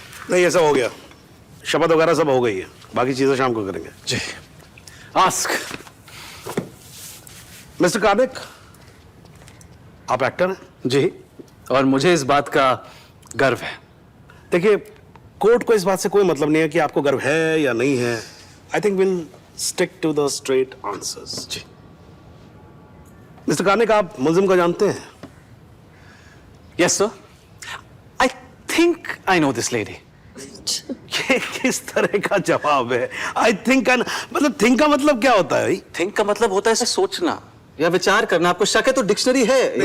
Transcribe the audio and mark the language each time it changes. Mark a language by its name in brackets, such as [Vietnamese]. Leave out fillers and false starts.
[Hindi] नहीं, ये सब हो गया, शपथ वगैरह सब हो गई है, बाकी चीजें शाम को करेंगे। जी, आस्क। मिस्टर कार्निक, आप एक्टर हैं? जी, और मुझे इस बात का गर्व है। देखिए, कोर्ट को इस बात से कोई मतलब नहीं है कि आपको गर्व है या नहीं है। [English] I think we'll stick to the straight answers. [Hindi] Ji. Mr. Karnik, आप मुल्जिम को जानते हैं? [English] Yes, sir. I think I know this lady. [Hindi] ये किस तरह का जवाब है? [English] I think [Hindi] मतलब think का मतलब क्या होता है भाई? Think का मतलब होता है सोचना या विचार करना। आपको शक है तो डिक्शनरी है।